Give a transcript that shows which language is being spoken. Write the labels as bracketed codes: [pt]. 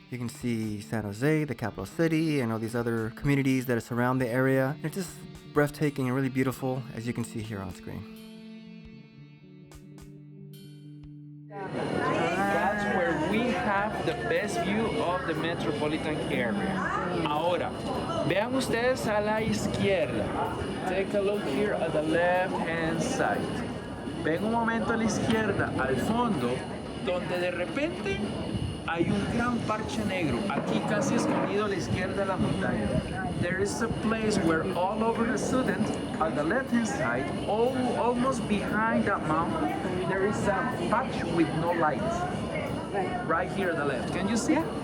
[en] You can see San Jose, the capital city, and all these other communities that surround the area. It's just breathtaking and really beautiful, as you can see here on screen. That's where we have the best view of the metropolitan area. [es] Ahora, vean ustedes a la izquierda. [en] Take a look here at the left-hand side. [es] Ven un momento a la izquierda, al fondo, donde de repente hay un gran parche negro, aquí casi escondido a la izquierda de la montaña. [en] There is a place where all over the sudden, on the left-hand side, almost behind that mountain, there is a patch with no light. Right here at the left. Can you see?